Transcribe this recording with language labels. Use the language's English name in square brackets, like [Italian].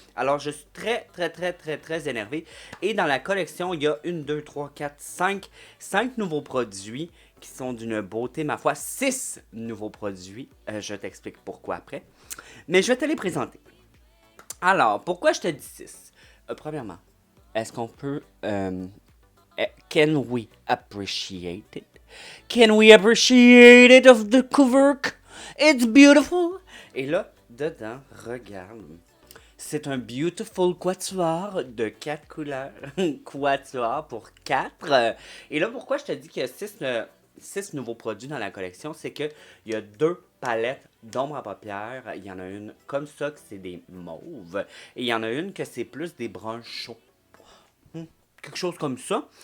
[French] Alors, je suis très énervé. Et dans la collection, il y a 1, 2, 3, 4, 5 nouveaux produits qui sont d'une beauté, ma foi, 6 nouveaux produits. Je t'explique pourquoi après. Mais je vais te les présenter. Alors, pourquoi je te dis 6? Premièrement, est-ce qu'on peut... [English] can we appreciate it? Can we appreciate it of the cover? It's beautiful. [French] Et là, dedans, regarde. C'est un beautiful quatuor de 4 couleurs. Quatuor pour 4. Et là, pourquoi je te dis qu'il y a 6 nouveaux produits dans la collection, c'est qu'il y a 2 palettes d'ombre à paupières. Il y en a une comme ça, que c'est des mauves. Et il y en a une que c'est plus des bruns chauds. Quelque chose comme ça.